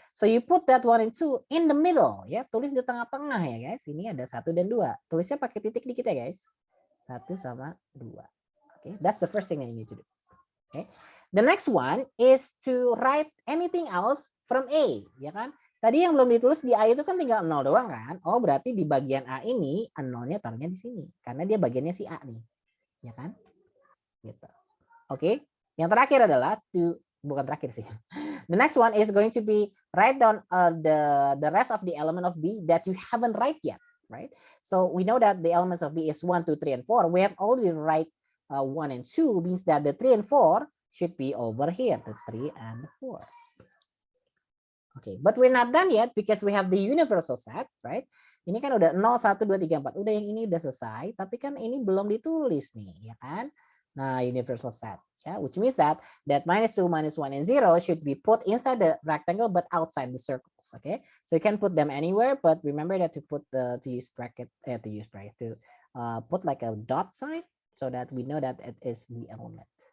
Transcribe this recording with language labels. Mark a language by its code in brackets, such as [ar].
[en] So you put that 1 and 2 in the middle, ya. [id] Tulis di tengah-tengah ya, guys. Ini ada 1 dan 2. Tulisnya pakai titik dikit ya, guys. 1 sama 2. [en] Okay, that's the first thing that you need to do. Okay. The next one is to write anything else from A, [id] ya kan? Tadi yang belum ditulis di A itu kan tinggal 0 doang kan? Oh, berarti di bagian A ini 0-nya taruhnya di sini karena dia bagiannya si A nih. Ya kan? Gitu. Oke. Yang terakhir adalah bukan terakhir sih. [en] The next one is going to be write down the rest of the element of B that you haven't write yet, right? So we know that the elements of B is 1, 2, 3, and 4. We have already write 1 and 2 means that the 3 and 4 should be over here, the 3 and 4. Okay, but we're not done yet because we have the universal set, right? [id] Ini kan udah 0, 1, 2, 3, 4. Udah yang ini udah selesai, tapi kan ini belum ditulis nih, ya kan? Nah, universal set. [en] Yeah, which means that -2, -1, and 0 should be put inside the rectangle but outside the circles. Okay, so you can put them anywhere, but remember that to put to use bracket to put like a dot sign so that we know that it is the element.